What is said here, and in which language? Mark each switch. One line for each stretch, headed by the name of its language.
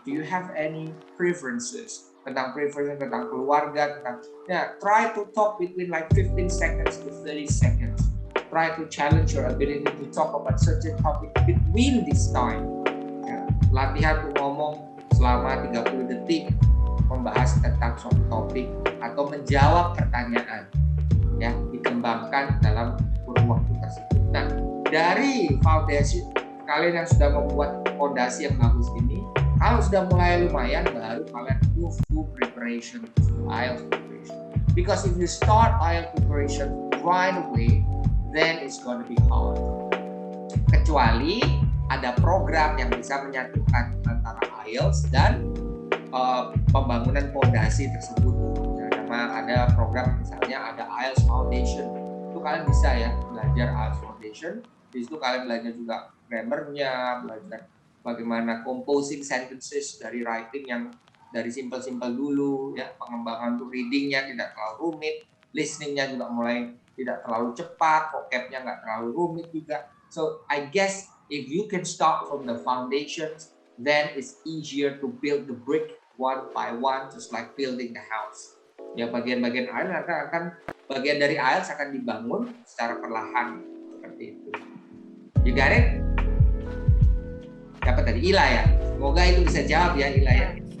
English: Do you have any preferences?
Indonesian: Tentang preferences, tentang keluarga,
English: try to talk between like 15 seconds to 30 seconds. Try to challenge your ability to talk about certain topic between this time.
Indonesian: Ya, latihan untuk ngomong selama 30 detik membahas tentang suatu topik atau menjawab pertanyaan, ya, dikembangkan dalam kurun waktu tersebut. Nah, dari foundation kalian yang sudah membuat fondasi yang bagus ini, kalau sudah mulai lumayan, baru kalian
English: move to preparation, to IELTS preparation. Because if you start IELTS preparation right away, then it's going to be hard.
Indonesian: Kecuali ada program yang bisa menyatukan antara IELTS dan pembangunan fondasi tersebut. Ya, ada program misalnya ada IELTS Foundation. Itu kalian bisa ya belajar IELTS Foundation. Di situ kalian belajar juga grammar-nya, belajar bagaimana
English: composing sentences
Indonesian: dari writing yang dari simple-simple dulu, ya, pengembangan untuk reading-nya tidak terlalu rumit, listening-nya juga mulai tidak terlalu cepat, vocab-nya nggak terlalu rumit juga.
English: So I guess if you can start from the foundations, then it's easier to build the brick one by one, just like building the house.
Indonesian: Ya, bagian-bagian IELTS akan bagian dari IELTS akan dibangun secara perlahan seperti itu.
English: You got it?
Indonesian: Dapat tadi Ila ya. Semoga itu bisa jawab ya Ila ya.